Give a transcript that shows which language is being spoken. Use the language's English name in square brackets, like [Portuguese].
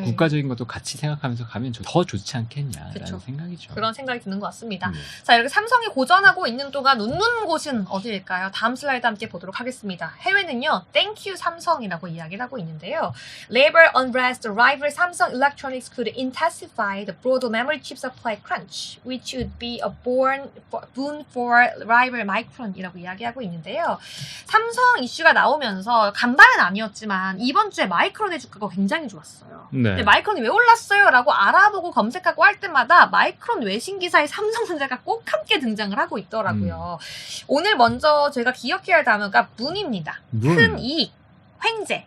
[Korean] 국가적인 것도 같이 생각하면서 가면 더 좋지 않겠냐라는 그쵸. 생각이죠. 그런 생각이 드는 것 같습니다. 자, 이렇게 삼성이 고전하고 있는 동안 웃는 곳은 어디일까요? 다음 슬라이드 함께 보도록 하겠습니다. 해외는요, 땡큐 삼성이라고 이야기를 하고 있는데요. [English] Labor unrest rival Samsung Electronics could intensify the broader memory chip supply crunch, which would be a boon for rival Micron [Korean] 이라고 이야기하고 있는데요. 삼성 이슈가 나오면서 간발은 아니었지만 이번 주에 마이크론의 주가가 굉장히 좋았어요. 네. 근데 마이크론이 왜 올랐어요? 라고 알아보고 검색하고 할 때마다 마이크론 외신 기사에 삼성전자가 꼭 함께 등장을 하고 있더라고요. 오늘 먼저 저희가 기억해야 할 단어가 문입니다. 큰 이익, 횡재.